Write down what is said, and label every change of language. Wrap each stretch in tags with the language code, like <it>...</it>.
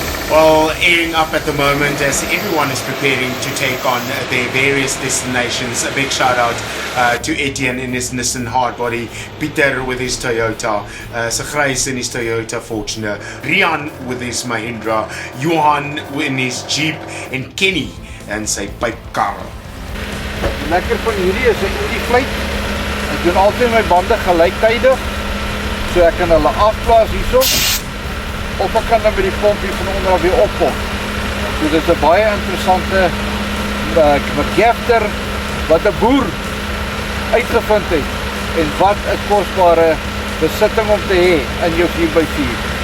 <en>Well, airing up at the moment as everyone is preparing to take on their various destinations. A big shout out to Etienne in his Nissan Hardbody, Peter with his Toyota, Bosryers in his Toyota Fortuner, Rian with his Mahindra, Johan in his Jeep, and Kenny in</en> <af>sy pipkar. Lekker van hierdie is 'n Indie flight. Ek doen altyd my bande gelyktydig, so ek kan hulle afplaas hierso. Of ek kan dan met die pompie van onder weer oppomp. So dit is 'n baie interessante McGafter wat 'n boer uitgevind het en wat 'n kosbare besitting om te hê in jou 4x4.</af>